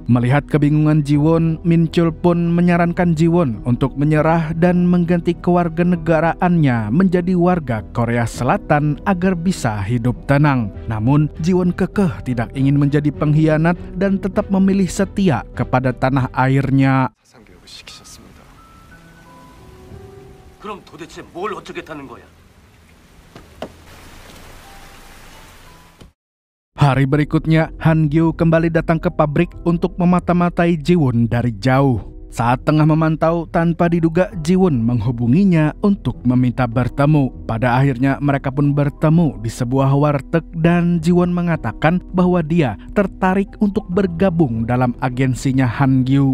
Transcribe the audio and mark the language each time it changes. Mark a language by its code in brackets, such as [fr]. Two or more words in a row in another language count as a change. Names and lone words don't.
[id] Melihat kebingungan Ji-won, Min Chol pun menyarankan Ji-won untuk menyerah dan mengganti kewarganegaraannya menjadi warga Korea Selatan agar bisa hidup tenang. Namun, Ji-won kekeh tidak ingin menjadi pengkhianat dan tetap memilih setia kepada tanah airnya. [ko] 사상교육을 시키셨습니다. 그럼 도대체 뭘 어쩌겠다는 거야? [id] Hari berikutnya, Han Gyu kembali datang ke pabrik untuk memata-matai Ji-won dari jauh. Saat tengah memantau, tanpa diduga Ji-won menghubunginya untuk meminta bertemu. Pada akhirnya mereka pun bertemu di sebuah warteg dan Ji-won mengatakan bahwa dia tertarik untuk bergabung dalam agensinya Han Gyu.